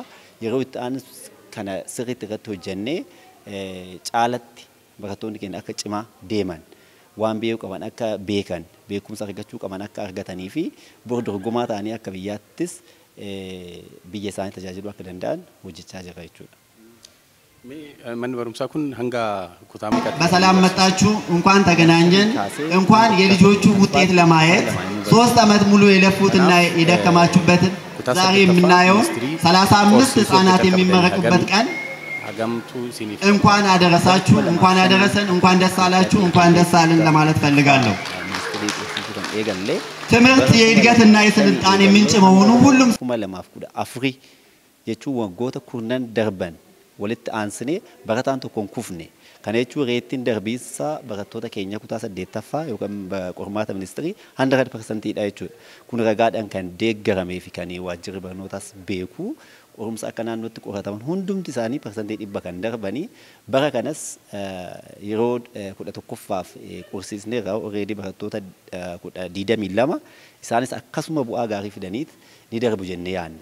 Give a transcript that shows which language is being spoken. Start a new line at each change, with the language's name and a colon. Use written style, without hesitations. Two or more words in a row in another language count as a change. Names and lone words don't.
Oromo: Yeroo itti aanu kana sirriitti irratti hojjennee caalatti barattoonni keenya akka cimaa deeman waan beekuu qaban akka beekan beekumsa argachuu qaban akka argatanii fi bor dorgomaa ta'anii akka biyyaattis biyya isaanii tajaajiluu akka danda'an hojjechaa jira jechuudha. Manni barumsaa kun hanga kutaa meeqatti?
Amharic: በሰላም መጣችሁ እንኳን ተገናኘን እንኳን የልጆቹ ውጤት ለማየት 3 ዓመት ሙሉ የለፉትና የደከማችሁበትን ዛሬ የምናየው 35 ህፃናት የሚመረቁበት ቀን እንኳን አደረሳችሁ እንኳን አደረሰን እንኳን ደስ አላችሁ እንኳን ደስ አለን ለማለት ፈልጋለሁ። ትምህርት የእድገትና የስልጣኔ ምንጭ መሆኑ ሁሉም
Oromo: አፍሪ jechuun waggoota kurnan darban walitti aansine barataan tokkoon kufne. Kana jechuun reettiin darbiinsaa barattoota keenya kutaa 8ffaa yookaan qormaata ministirii 100%dha jechuudha. Kun ragaadhaan kan deeggaramee fi kan waajjirri barnootaas beeku qorumsa akka naannootti qorataman hundumti isaanii parsantii 100 kan darbanii bara kanas yeroo 11ffaaf qorsiisneerra already barattoota 22 isaanis akkasuma bu'aa gaarii fidaniit ni darbu jennee yaadna.